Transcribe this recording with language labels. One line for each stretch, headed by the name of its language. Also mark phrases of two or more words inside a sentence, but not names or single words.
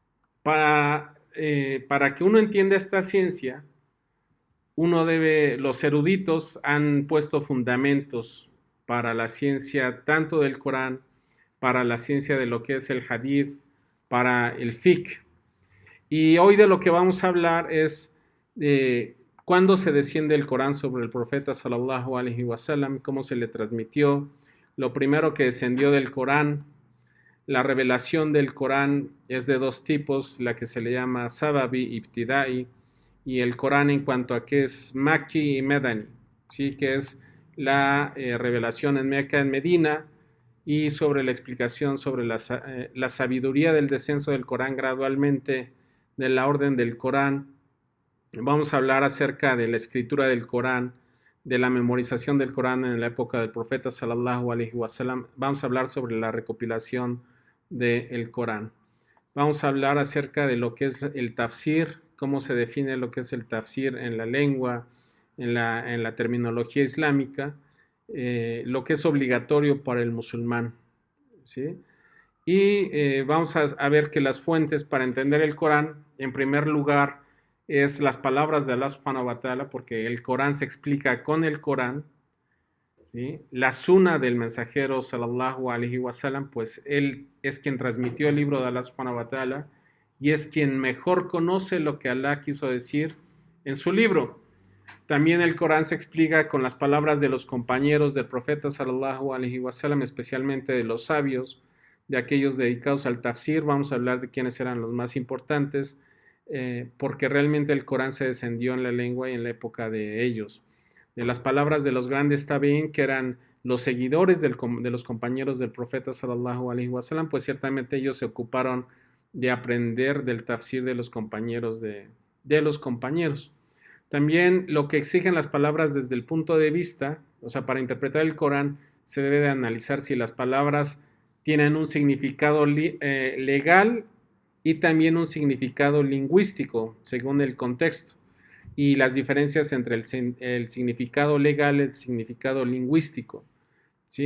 Spanish: Para que uno entienda esta ciencia, los eruditos han puesto fundamentos para la ciencia tanto del Corán, para la ciencia de lo que es el hadith, para el fiqh. Y hoy de lo que vamos a hablar es de cuándo se desciende el Corán sobre el profeta
Arabic: صلى الله عليه وسلم,
Spanish: cómo se le transmitió, lo primero que descendió del Corán. La revelación del Corán es de dos tipos, la que se le llama
Arabic: سببي ابتدائي,
Spanish: y el Corán en cuanto a que es Makki y Medani, ¿sí? Que es la revelación en Meca, en Medina, y sobre la explicación sobre la sabiduría del descenso del Corán gradualmente, de la orden del Corán. Vamos a hablar acerca de la escritura del Corán, de la memorización del Corán en la época del profeta
Arabic: صلى الله عليه وسلم.
Spanish: Vamos a hablar sobre la recopilación del Corán. Vamos a hablar acerca de lo que es el tafsir, cómo se define lo que es el tafsir en la lengua, en la terminología islámica, lo que es obligatorio para el musulmán, ¿sí? Y vamos a ver que las fuentes para entender el Corán, en primer lugar, es las palabras de Allah
Arabic: سبحانه وتعالى,
Spanish: porque el Corán se explica con el Corán, ¿sí? La suna del mensajero
Arabic: صلى الله عليه وسلم,
Spanish: pues él es quien transmitió el libro de Allah
Arabic: سبحانه وتعالى
Spanish: y es quien mejor conoce lo que Allah quiso decir en su libro. También el Corán se explica con las palabras de los compañeros del profeta
Arabic: صلى الله عليه وسلم,
Spanish: especialmente de los sabios, de aquellos dedicados al tafsir. Vamos a hablar de quiénes eran los más importantes, porque realmente el Corán se descendió en la lengua y en la época de ellos. De las palabras de los grandes tabi'in, que eran los seguidores de los compañeros del profeta
Arabic: صلى الله عليه وسلم,
Spanish: pues ciertamente ellos se ocuparon de aprender del tafsir de los compañeros de los compañeros. También lo que exigen las palabras desde el punto de vista, o sea, para interpretar el Corán se debe de analizar si las palabras tienen un significado legal y también un significado lingüístico, según el contexto, y las diferencias entre el significado legal y el significado lingüístico, ¿sí?